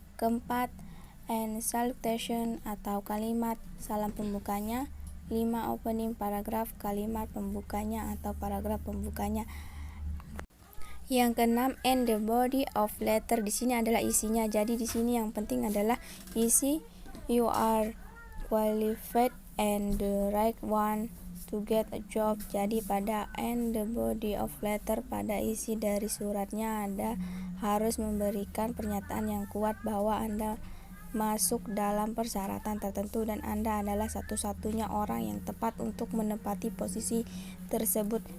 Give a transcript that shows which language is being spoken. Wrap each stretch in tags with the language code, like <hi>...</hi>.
<id>4. And salutation atau kalimat salam pembukanya. 5. Opening paragraph, kalimat pembukanya atau paragraf pembukanya. Yang keenam, and the body of letter, di sini adalah isinya. Jadi di sini yang penting adalah isi.</id> <en>You are qualified and the right one to get a job.</en> <id>Jadi pada and the body of letter, pada isi dari suratnya Anda harus memberikan pernyataan yang kuat bahwa Anda masuk dalam persyaratan tertentu dan Anda adalah satu-satunya orang yang tepat untuk menempati posisi tersebut.</id>